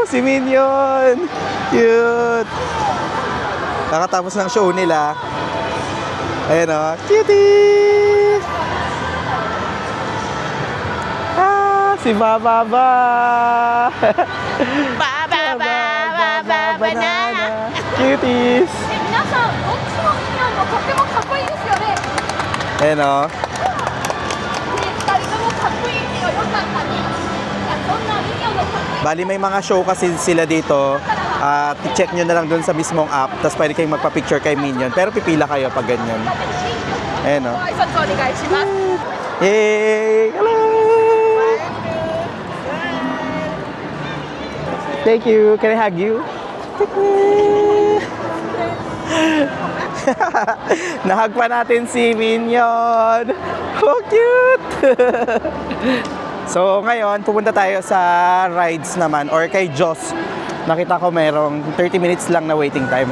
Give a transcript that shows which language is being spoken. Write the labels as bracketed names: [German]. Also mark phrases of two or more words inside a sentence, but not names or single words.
[Filipino] Si Minion! Cute! Kakatapos ng show nila. Ayan o. Cutie! Si Bababa! Banana! Cuties! [Japanese] 皆さんどっちのミニオンもとてもかっこいいですよね。 [Filipino] Ayan o. [Japanese] 2 人ともかっこいいけどよかったね。そんなミニオンのかっこいい [Filipino] Bali may mga show kasi sila dito. Check nyo na lang dun sa mismong app. Tapos pwede kayong magpa-picture kay Minion. Pero pipila kayo pag ganyan. Ayan o. [Japanese] 挨拶お願いします。 [English] Yay! Hello! Thank you. Can I hug you? [Filipino] Nahag pa natin si Minion. Oh, cute! So, ngayon, pupunta tayo sa rides naman or kay Joss. Nakita ko merong 30 minutes lang na [English] waiting time.